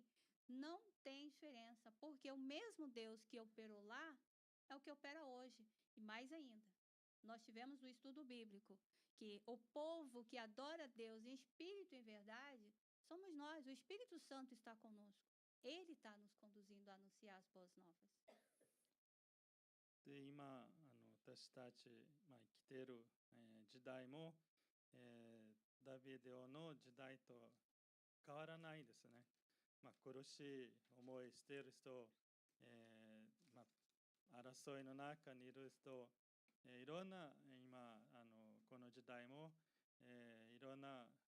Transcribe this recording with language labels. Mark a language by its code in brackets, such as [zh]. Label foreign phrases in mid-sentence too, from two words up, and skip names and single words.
[pt] Não tem diferença, porque o mesmo Deus que operou lá é o que opera hoje. E mais ainda, nós tivemos no estudo bíblico que o povo que adora a Deus em espírito e em verdade somos nós. O Espírito Santo está conosco. Ele está nos conduzindo a anunciar as boas novas. [ja] で今私たち、生きている、時代も、ダビデ王の時代と変わらないですね。苦しい思いしている人、争いの中にいる人、いろんな今この時代も、いろんな、